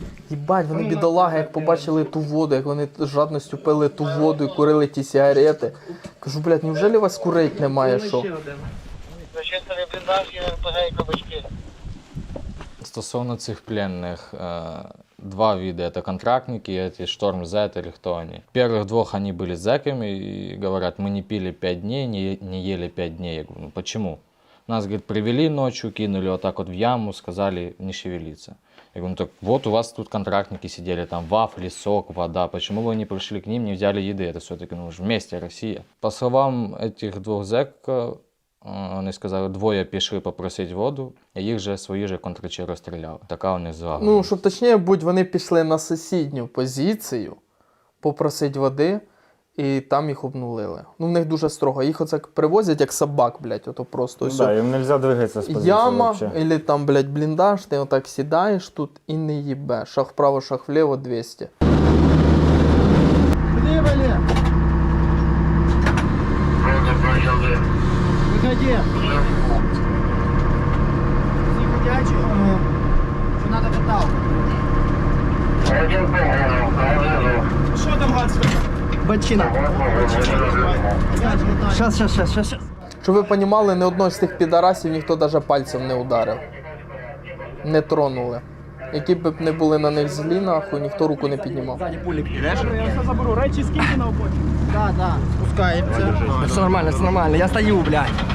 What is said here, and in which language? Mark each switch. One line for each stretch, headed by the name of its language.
Ukrainian: Їбать, вони бідолаги, як побачили ту воду, як вони з жадністю пили ту воду і курили ті сигарети. Кажу, блядь, невже у вас курить немає, що? Зачистили бліндажі, РПГ і кабачки. Стосовно цих
Russian: пленных, 2 вида. Это контрактники, эти Шторм Z или кто они. Первых 2 они были зэками и говорят, мы не пили 5 дней, не ели 5 дней. Я говорю, ну почему? Нас, говорит, привели ночью, кинули вот так вот в яму, сказали не шевелиться. Я говорю, ну так вот у вас тут контрактники сидели, там вафли, сок, вода. Почему вы не пришли к ним, не взяли еды? Это все-таки ну, вместе Россия. По словам этих 2 зэков,
Ukrainian: вони сказали, 2 пішли попросити воду, а їх же свої же контрачі розстріляли. Така у них згадка. Ну, щоб точніше будь, вони пішли на сусідню позицію попросити води, і там їх обнулили. Ну, в них дуже строго. Їх оце привозять як собак, блядь, ото просто. Ну, да, їм не можна двигатися з позиції Яма,
Russian: вообще. или там,
Ukrainian: блядь, бліндаж, ти отак сідаєш тут і не їбеш.
Russian: Шаг вправо, шаг вліво, 200.
Ukrainian: Рода почали. Привіт. Всі ходячі? Що треба каталку? Що там гадство? Бачина. Щас. Щоб ви розуміли, ні одного з тих підарасів ніхто навіть пальцем не ударив. Не тронули. Які б не були на них злі, нахуй, ніхто руку не піднімав. Я все заберу. Речі скиньте на обочину. Да, спускаємося. Все нормально, я стою, блядь.